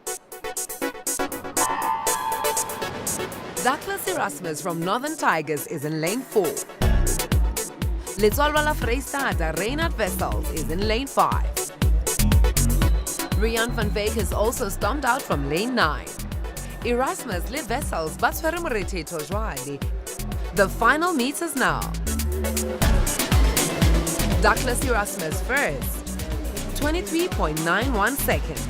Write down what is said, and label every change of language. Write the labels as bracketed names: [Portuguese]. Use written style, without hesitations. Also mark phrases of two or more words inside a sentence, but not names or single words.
[English] Douglas Erasmus from Northern Tigers is in lane 4. [Southern Sotho] Letswalwa la [English] Vrystaat, Reinhard Wessels is in lane 5. Rian van Veek has also stormed out from lane 9. [Southern Sotho] Erasmus le Wessels ba tshwere morethetho jwale. [English] The final meters now. Douglas Erasmus first, 23.91 seconds.